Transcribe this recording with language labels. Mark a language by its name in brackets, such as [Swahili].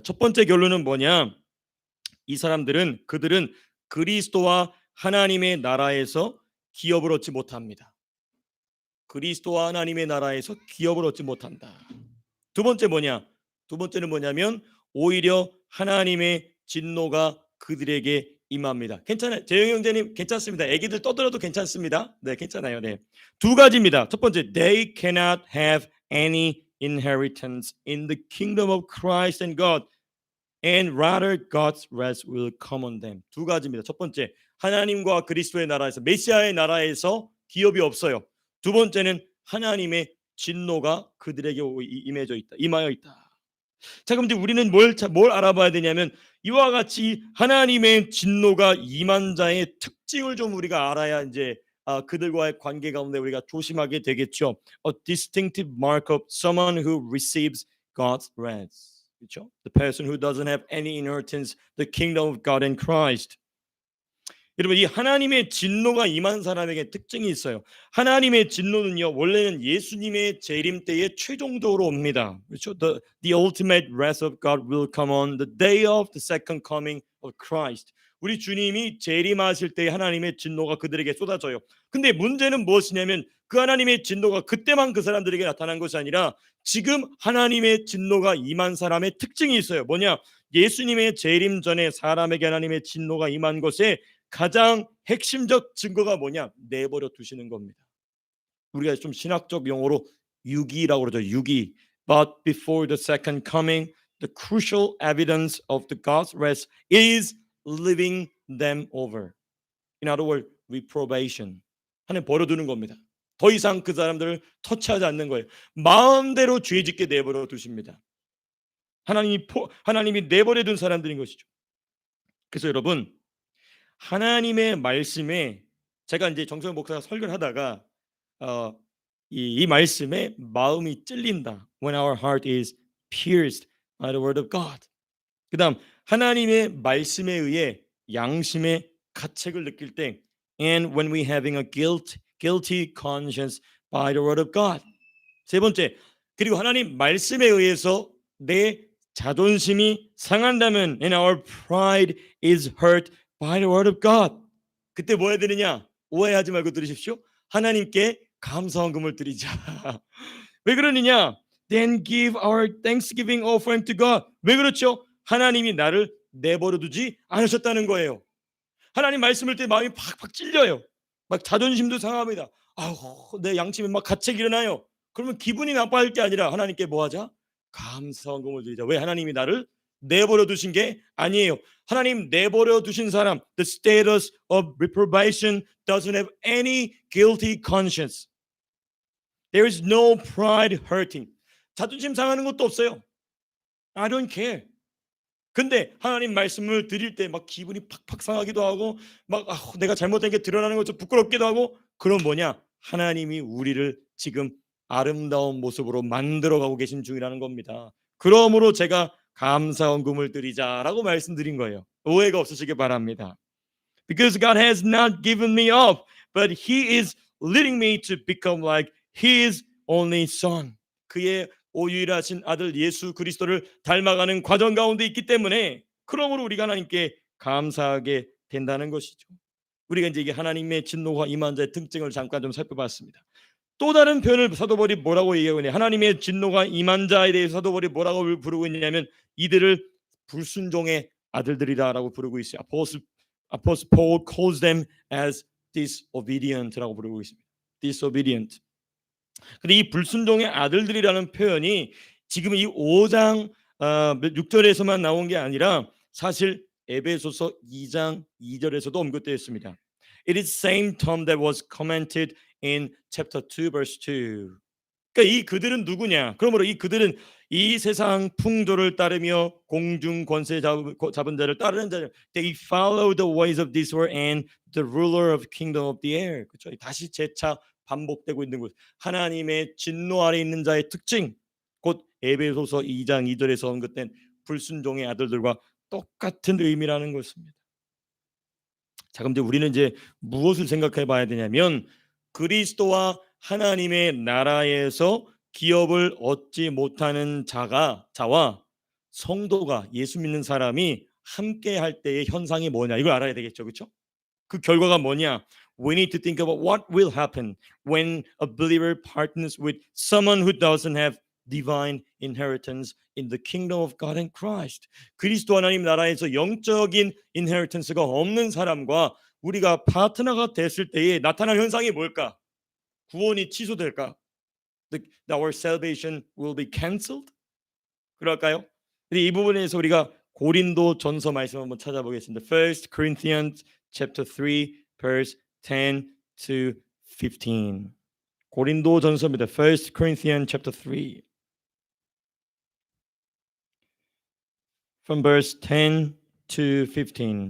[Korean] 첫 번째 결론은 뭐냐? 그들은 그리스도와 하나님의 나라에서 기업을 얻지 못합니다. 그리스도와 하나님의 나라에서 기업을 얻지 못한다. 두 번째는 뭐냐면 오히려 하나님의 진노가 그들에게 임합니다. 괜찮아요. 재영 형제님 괜찮습니다. 애기들 떠들어도 괜찮습니다. 네, 괜찮아요. 네. 두 가지입니다. 첫 번째, [English] they cannot have any inheritance in the kingdom of Christ and God, and rather God's wrath will come on them. [Korean] 두 가지입니다. 첫 번째, 하나님과 그리스도의 나라에서, 메시아의 나라에서 기업이 없어요. 두 번째는 하나님의 진노가 그들에게 임하여 있다. 자, 그럼 이제 우리는 뭘 알아봐야 되냐면 이와 같이 하나님의 진노가 임한 자의 특징을 좀 우리가 알아야 그들과의 관계 가운데 우리가 조심하게 되겠죠. [English] A distinctive mark of someone who receives God's wrath. [Korean] 그렇죠? [English] The person who doesn't have any inheritance, the kingdom of God in Christ. [Korean] 여러분, 이 하나님의 진노가 임한 사람에게 특징이 있어요. 하나님의 진노는요, 원래는 예수님의 재림 때에 최종적으로 옵니다. 그렇죠? The ultimate wrath of God will come on the day of the second coming of Christ. 우리 주님이 재림하실 때 하나님의 진노가 그들에게 쏟아져요. 근데 문제는 무엇이냐면 그 하나님의 진노가 그때만 그 사람들에게 나타난 것이 아니라 지금 하나님의 진노가 임한 사람의 특징이 있어요. 뭐냐? 예수님의 재림 전에 사람에게 하나님의 진노가 임한 것에 가장 핵심적 증거가 뭐냐? 내버려 두시는 겁니다. 우리가 좀 신학적 용어로 유기라고 그러죠. 유기. [English] But before the second coming, the crucial evidence of the God's wrath is living them over. In other words, reprobation. [Korean] 하나님 버려두는 겁니다. 더 이상 그 사람들을 터치하지 않는 거예요. 마음대로 죄짓게 내버려 두십니다. 하나님이 내버려 둔 사람들인 것이죠. 그래서 여러분, 하나님의 말씀에 제가 정성 목사가 설교를 하다가 이 말씀에 마음이 찔린다. [English] When our heart is pierced by the word of God. [Korean] 그다음 하나님의 말씀에 의해 양심의 가책을 느낄 때, [English] and when we having a guilty conscience by the word of God. [Korean] 세 번째, 그리고 하나님 말씀에 의해서 내 자존심이 상한다면, [English] and our pride is hurt by the word of God. [Korean] 그때 뭐 해야 되느냐? 오해하지 말고 들으십시오. 하나님께 감사헌금을 드리자. 왜 그러느냐? [English] Then give our thanksgiving offering to God. [Korean] 왜 그렇죠? 하나님이 나를 내버려 두지 않으셨다는 거예요. 하나님 말씀을 때 마음이 팍팍 찔려요. 막 자존심도 상합니다. 내 양심에 막 가책이 일어나요. 그러면 기분이 나빠할 게 아니라 하나님께 뭐 하자? 감사헌금을 드리자. 왜? 하나님이 나를 내버려 두신 게 아니에요. 하나님 내버려 두신 사람, [English] the status of reprobation doesn't have any guilty conscience. There is no pride hurting. [Korean] 자존심 상하는 것도 없어요. [English] I don't care. [Korean] 근데 하나님 말씀을 드릴 때 막 기분이 팍팍 상하기도 하고 막 내가 잘못된 게 드러나는 것 좀 부끄럽기도 하고, 그럼 뭐냐? 하나님이 우리를 지금 아름다운 모습으로 만들어가고 계신 중이라는 겁니다. 그러므로 제가 감사헌금을 드리자라고 말씀드린 거예요. 오해가 없으시길 바랍니다. [English] Because God has not given me up, but He is leading me to become like His only Son. [Korean] 그의 오유일하신 아들 예수 그리스도를 닮아가는 과정 가운데 있기 때문에, 그러므로 우리가 하나님께 감사하게 된다는 것이죠. 우리가 이제 이게 하나님의 진노가 임한 자의 특징을 잠깐 좀 살펴봤습니다. 또 다른 표현을 사도 바울이 뭐라고 얘기하고 있냐? 하나님의 진노가 임한 자에 대해서 사도 바울이 뭐라고 부르고 있냐면 이들을 불순종의 아들들이다라고 부르고 있어요. [English] Apostle Paul calls them as disobedient라고 [Korean] 부르고 있습니다. [English] disobedient. [Korean] 근데 이 불순종의 아들들이라는 표현이 지금 이 5장 6절에서만 나온 게 아니라 사실 에베소서 2장 2절에서도 언급되어 있습니다. [English] It is same term that was commented in chapter 2 verse 2. [Korean] 그러니까 이 그들은 누구냐? 그러므로 이 그들은 이 세상 풍조를 따르며 공중 권세 잡은 자를 따르는 자들. [English] They follow the ways of this world and the ruler of the kingdom of the air. [Korean] 그렇죠? 다시 재차 반복되고 있는 것. 하나님의 진노 아래 있는 자의 특징. 곧 에베소서 2장 2절에서 언급된 불순종의 아들들과 똑같은 의미라는 것입니다. 자, 그럼 이제 우리는 이제 무엇을 생각해 봐야 되냐면 그리스도와 하나님의 나라에서 기업을 얻지 못하는 자와 성도가 예수 믿는 사람이 함께 할 때의 현상이 뭐냐, 이걸 알아야 되겠죠. 그렇죠? 그 결과가 뭐냐? [English] We need to think about what will happen when a believer partners with someone who doesn't have divine inheritance in the kingdom of God and Christ. [Korean] 그리스도 하나님 나라에서 영적인 inheritance가 없는 사람과 우리가 파트너가 됐을 때에 나타날 현상이 뭘까? 구원이 취소될까? [English] Our salvation will be cancelled? [Korean] 그럴까요? 이 부분에서 우리가 고린도 전서 말씀 한번 찾아보겠습니다. [English] 1 Corinthians chapter 3 verse 10 to 15. [Korean] 고린도 전서입니다. [English] 1 Corinthians chapter 3 from verse 10 to 15.